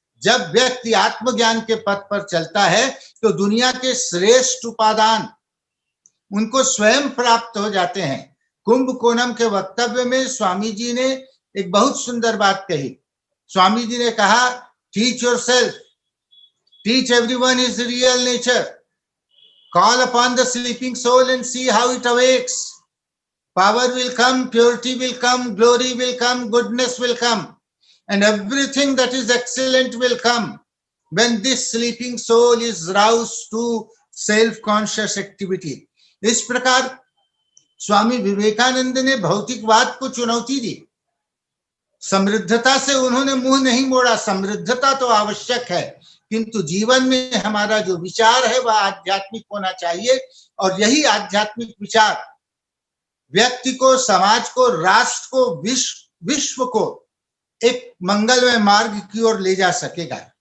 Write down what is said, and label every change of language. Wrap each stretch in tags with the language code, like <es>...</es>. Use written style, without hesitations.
<hi>जब व्यक्ति आत्मज्ञान के पथ पर चलता है तो दुनिया के श्रेष्ठ उपादान उनको स्वयं प्राप्त हो जाते हैं। कुंभकोणम के वक्तव्य में स्वामी जी ने एक बहुत सुंदर बात कही। स्वामी जी ने कहा,</hi> <en>Teach yourself, teach everyone his real nature, call upon the sleeping soul and see how it awakes. Power will come, purity will come, glory will come, goodness will come, and everything that is excellent will come when this sleeping soul is roused to self-conscious activity.</en> <hi>इस प्रकार स्वामी विवेकानंद ने भौतिकवाद को चुनौती दी। समृद्धता से उन्होंने मुंह नहीं मोड़ा। समृद्धता तो आवश्यक है, किंतु जीवन में हमारा जो विचार है वह आध्यात्मिक होना चाहिए, और यही आध्यात्मिक विचार व्यक्ति को, समाज को, राष्ट्र को, विश्व को एक मंगलमय मार्ग की ओर ले जा सकेगा।</hi>